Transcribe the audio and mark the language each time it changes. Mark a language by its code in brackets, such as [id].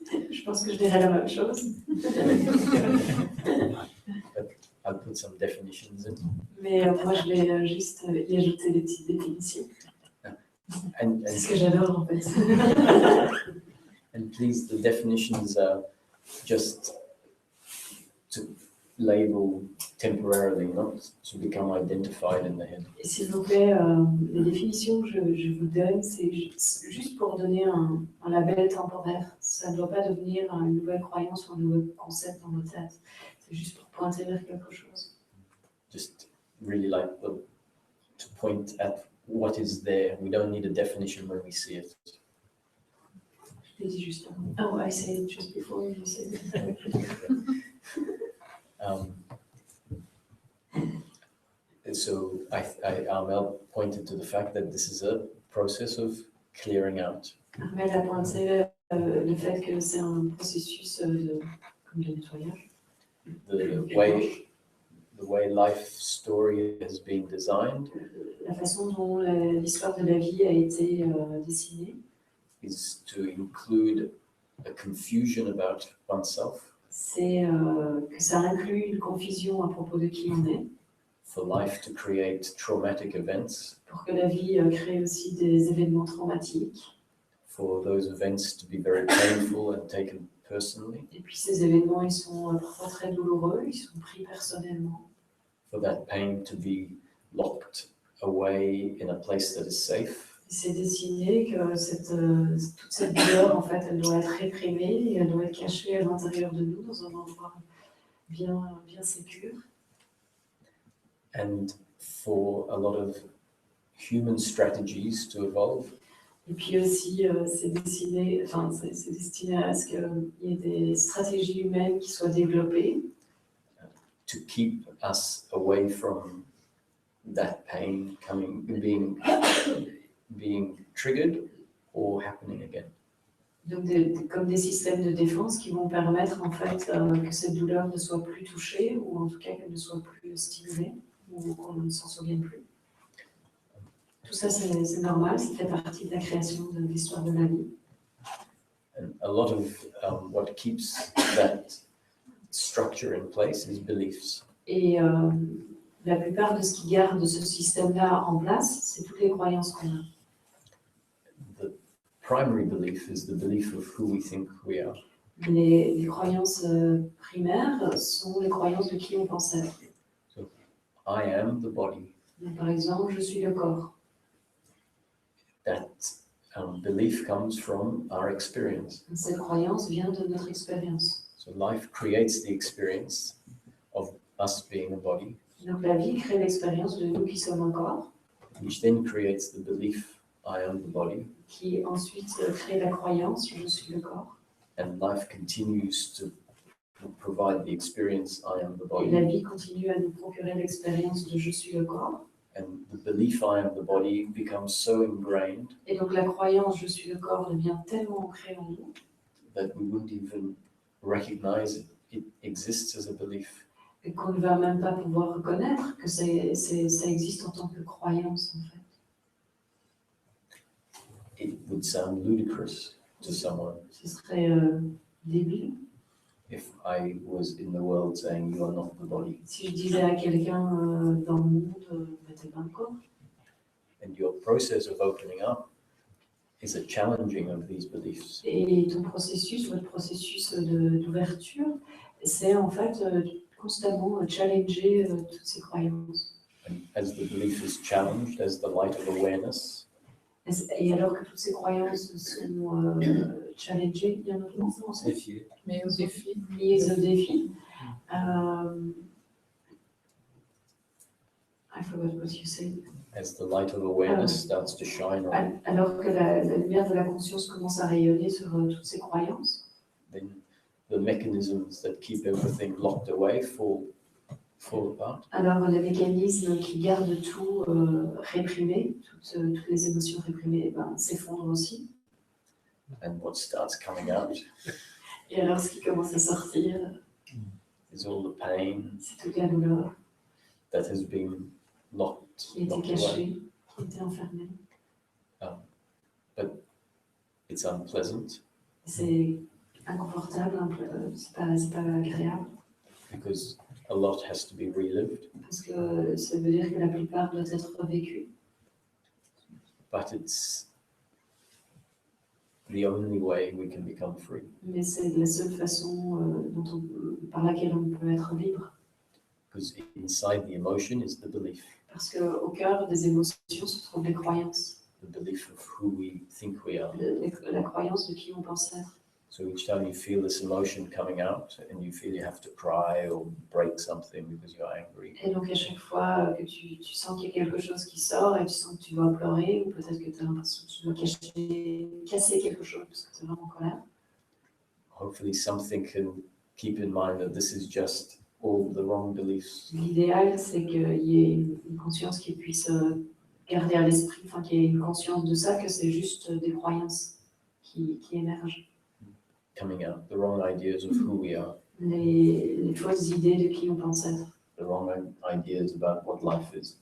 [fr] Je pense que je dirais la même chose. [en] But I'll put some definitions in. [fr] Mais moi, je vais juste y ajouter des petites définitions. C'est ce que [en] And, [fr] j'adore, en fait. [en] and please, the definitions are just to label temporarily, not to become identified in the head. [fr] Et s'il vous plaît, les définitions que je vous donne, c'est juste pour donner un label temporaire. Ça ne doit pas devenir une nouvelle croyance ou un nouveau concept dans notre tête. C'est juste pour pointer vers quelque chose. [en] Just really like to point at what is there. We don't need a definition when we see it. [fr] Je l'ai dit juste avant. [en] Oh, I said it just before you said it. So Armelle pointed to the fact that this is a process of clearing out. [fr] Armelle a pointé le fait que c'est un processus de nettoyage. [en] The way life story has been designed [fr] La façon dont l'histoire de la vie a été dessinée, [en] is to include a confusion about oneself, [fr] c'est que ça inclut une confusion à propos de qui on est, [en] for life to create traumatic events, [fr] pour que la vie crée aussi des événements traumatiques, [en] for those events to be very painful and taken personally, [fr] et puis ces événements, ils sont parfois très douloureux, ils sont pris personnellement, [en] for that pain to be locked away in a place that is safe, [fr] et c'est dessiné que toute cette douleur, en fait, elle doit être réprimée, et elle doit être cachée à l'intérieur de nous, dans un endroit bien sécure. [en] and for a lot of human strategies to evolve, [fr] Et puis aussi, c'est destiné à ce qu'il y ait des stratégies humaines qui soient développées [en] to keep us away from that pain being triggered or happening again. [fr] donc comme des systèmes de défense qui vont permettre en fait que cette douleur ne soit plus touchée ou en tout cas qu'elle ne soit plus stimulée ou qu'on ne s'en souvienne plus. Tout ça, c'est normal, ça fait partie de la création de l'histoire de la vie. [en] And a lot of what keeps that structure in place is beliefs. [fr] Et la plupart de ce qui garde ce système-là en place, c'est toutes les croyances qu'on a. [en] The primary belief is the belief of who we think we are. [fr] Les croyances primaires sont les croyances de qui on pense être. [en] I am the body. [fr] Donc, par exemple, je suis le corps. [en] That belief comes from our experience. [fr] Cette croyance vient de notre expérience. [en] So life creates the experience of us being a body, [fr] Donc la vie crée l'expérience de nous qui sommes un corps, [en] which then creates the belief, I am the body, [fr] qui ensuite crée la croyance, je suis le corps. [en] and life continues to provide the experience, I am the [fr] Et la [en] body, [fr] vie continue à nous procurer l'expérience de je suis le corps. [en] and the belief, I am the body, becomes so ingrained [fr] Et donc la croyance je suis le corps devient tellement ancrée en nous [en] that we wouldn't even recognize it exists as a belief. [fr] et qu'on ne va même pas pouvoir reconnaître que ça existe en tant que croyance en fait. [en] It would sound ludicrous to someone [fr] Ce serait débile [en] if I was in the world saying you are not the body, [fr] si je disais à quelqu'un dans le monde mais t'es pas un corps. [en] and your process of opening up is a challenging of these beliefs. [fr] Et ton processus, votre processus d'ouverture, c'est en fait constamment challenger toutes ces croyances. [en] And as the belief is challenged, as the light of awareness, [fr] Et alors que toutes ces croyances sont challengées, il y a un autre mot en français, Mais au défi. mises au défi. [en] I forgot what you said. as the light of awareness starts to shine on, [fr] Alors que la lumière de la conscience commence à rayonner sur toutes ces croyances, [en] then the mechanisms that keep everything locked away fall apart. [fr] alors les mécanismes qui gardent tout réprimé, toutes les émotions réprimées, s'effondrent aussi. [en] And what starts coming out [fr] Et alors ce qui commence à sortir, [en] is all the pain [fr] c'est toute la douleur [en] that has been locked [fr] qui était [en] away. [fr] cachée, qui était enfermée. [en] It's unpleasant [fr] C'est inconfortable, c'est pas agréable, [en] because a lot has to be relived, [fr] parce que ça veut dire que la plupart doit être vécu. [en] but it's the only way we can become free. [fr] Mais c'est la seule façon par laquelle on peut être libre. [en] Because inside the emotion is the belief, [fr] Parce qu'au cœur des émotions se trouvent les croyances, [en] the belief of who we think we are. [fr] la croyance de qui on pense être. [en] So each time you feel this emotion coming out and you feel you have to cry or break something because you're angry, [fr] Et donc à chaque fois que tu sens qu'il y a quelque chose qui sort et tu sens que tu dois pleurer, ou peut-être que tu as l'impression que tu dois casser quelque chose parce que tu es vraiment en colère, [en] hopefully something can keep in mind that this is just all the wrong beliefs. [fr] l'idéal c'est qu'il y ait une conscience qui puisse garder à l'esprit, enfin qu'il y ait une conscience de ça, que c'est juste des croyances qui émergent. [en] Coming out, the wrong ideas of who we are, [fr] Les fausses idées de qui on pense être, [en] the wrong ideas about what life is.